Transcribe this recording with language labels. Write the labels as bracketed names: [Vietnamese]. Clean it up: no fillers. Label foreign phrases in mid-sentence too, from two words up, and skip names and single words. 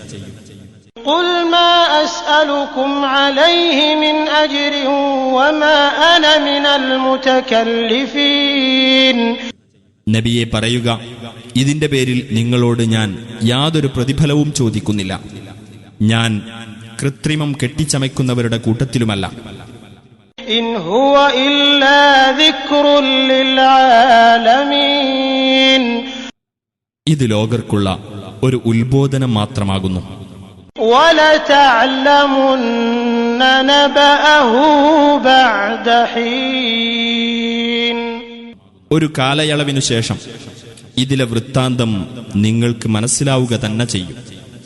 [Arabic] قل ما أسألكم عليه من أجر وما أنا من المتكلفين. [Malayalam] നബിയെ പറയുക, ഇതിന്റെ പേരിൽ നിങ്ങളോട് ഞാൻ യാതൊരു പ്രതിഫലവും ചോദിക്കുന്നില്ല, ഞാൻ കൃത്രിമം കെട്ടിച്ചമയ്ക്കുന്നവരുടെ കൂട്ടത്തിലുമല്ല. [Arabic] إن هو إلا ذكر للعالمين. [Malayalam] ഇത് ലോകർക്കുള്ള ഒരു ഉത്ബോധനം മാത്രമാകുന്നു. [Arabic] وَلَتَعْلَمُنَّ نَبَأَهُ بَعْدَ حِينٍ. [Malayalam] ഒരു കാലയളവിനു ശേഷം ഇതിലെ വൃത്താന്തം നിങ്ങൾക്ക് മനസ്സിലാവുക തന്നെ ചെയ്യും.